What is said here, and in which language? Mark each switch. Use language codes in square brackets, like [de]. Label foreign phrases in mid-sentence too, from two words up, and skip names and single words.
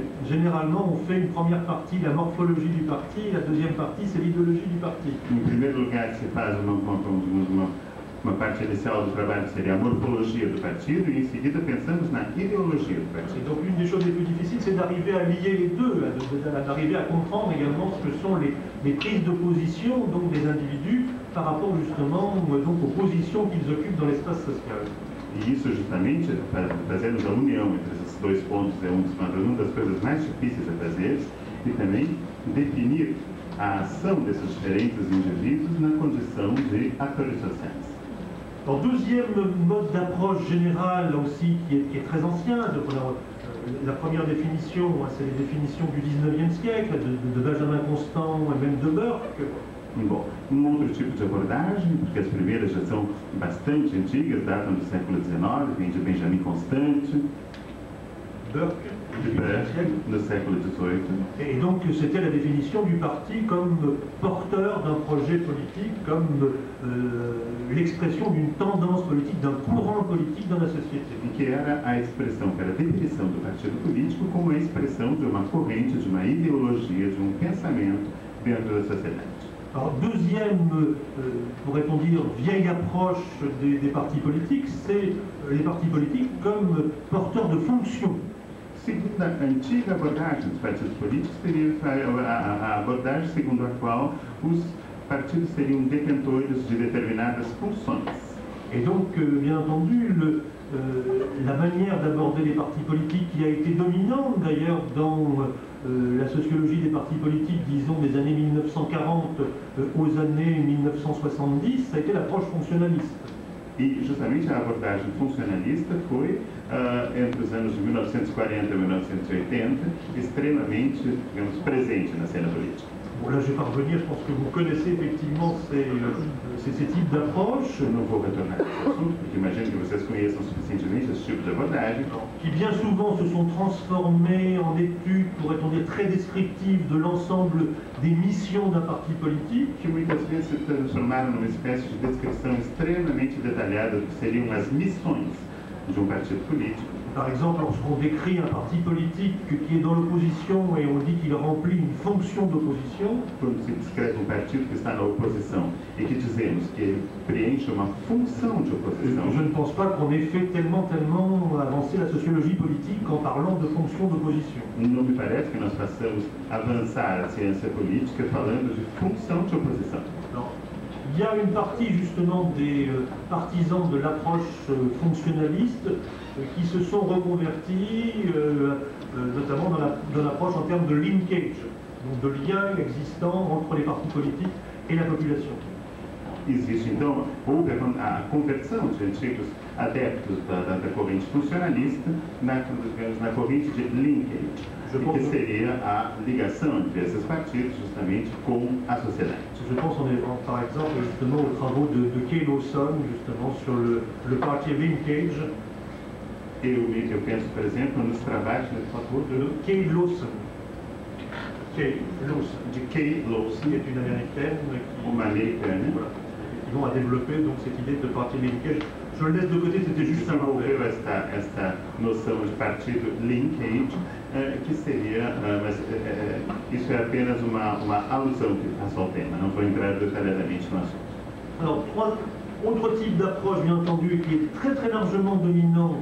[fr] Généralement, on fait une première partie, la morphologie du parti, et la deuxième partie, c'est l'idéologie du parti. [pt] Em primeiro lugar, se faz uma parte inicial do trabalho que seria a morfologia do partido e em seguida pensamos na ideologia do partido. [fr] Et donc l'une des choses les plus difficiles, c'est d'arriver à lier les deux, d'arriver à comprendre également ce que sont les prises de position donc, des individus par rapport justement donc, aux positions qu'ils occupent dans l'espace social. [pt] E isso justamente, fazendo a união entre esses dois pontos, é uma das coisas mais difíceis a fazer, e também definir a ação desses diferentes indivíduos na condição de atores sociais. [fr] Alors, deuxième mode d'approche générale, là aussi, qui est très ancien. La première définition, c'est les définitions du 19e siècle, de Benjamin Constant et même de Burke. [pt] Bom, outro tipo de abordagem, porque as primeiras já são bastante antigas, datam do século XIX, vem de Benjamin Constant, Burke, do século XVIII. [fr] Et donc c'était la définition du parti comme porteur d'un projet politique, comme l'expression d'une tendance politique, d'un courant politique dans la société. [pt] E que era a expressão, que era a definição do partido político como a expressão de uma corrente, de uma ideologia, de um pensamento dentro da sociedade. [fr] Alors, deuxième, pourrait-on dire, vieille approche des partis politiques, c'est les partis politiques comme porteurs de fonctions. [pt] Segunda antiga abordagem dos partidos políticos seria a abordagem segundo a qual os partidos seriam detentores de determinadas funções. [fr] Et donc, bien entendu, la manière d'aborder les partis politiques qui a été dominante d'ailleurs dans la sociologie des partis politiques, disons des années 1940 aux années 1970, ça a été l'approche fonctionnaliste. [pt] E justamente a abordagem funcionalista foi, entre os anos de 1940 e 1980, extremamente, digamos, presente na cena política. [fr] Bon, là, je vais pas revenir, je pense que vous connaissez effectivement ces types d'approches. [pt] Eu não vou retornar a esse assunto, porque imagino que vocês conheçam suficientemente esse tipo de abordagem. [fr] Qui bien souvent se sont transformées en études, pourrait-on dire, très descriptives de l'ensemble des missions d'un parti politique. [pt] Que muitas vezes se transformaram numa espécie de descrição extremamente detalhada do que seriam as missões de um partido político. [fr] Par exemple, lorsqu'on décrit un parti politique qui est dans l'opposition et on dit qu'il remplit une fonction d'opposition. [pt] Quando se descreve um partido que está na oposição e que dizemos que ele preenche uma função de oposição. [fr] Je ne pense pas qu'on ait fait tellement avancer la sociologie politique en parlant de fonction d'opposition. [pt] Não me parece que nós façamos avançar a ciência política falando de função de oposição. [fr] Non. Il y a une partie justement des partisans de l'approche fonctionnaliste qui se sont reconvertis, notamment dans l'approche en termes de linkage, donc de lien existant entre les partis politiques et la population. [pt] Existe então, houve a conversão de antigos adeptos da corrente funcionalista na corrente de linkage, que seria a ligação entre esses partidos justamente com a sociedade. [fr] Je pense par exemple justement aux travaux de Kay Lawson justement sur le [en] party linkage. [pt] Eu penso, por exemplo, nos trabalhos de Kay Lawson. [fr] De Kay Lawson, qui est une américaine [pt] uma americana. [fr] Voilà, qui vont à développer donc cette idée de [en] party linkage. [fr] Je le laisse de côté, c'était juste un rappel. [pt] Esta noção de partido linkage, que seria, mas isso é apenas uma alusão que faço ao tema, não vou entrar detalhadamente no assunto. [fr] Alors, autre type d'approche, bien entendu, qui est très très largement dominante.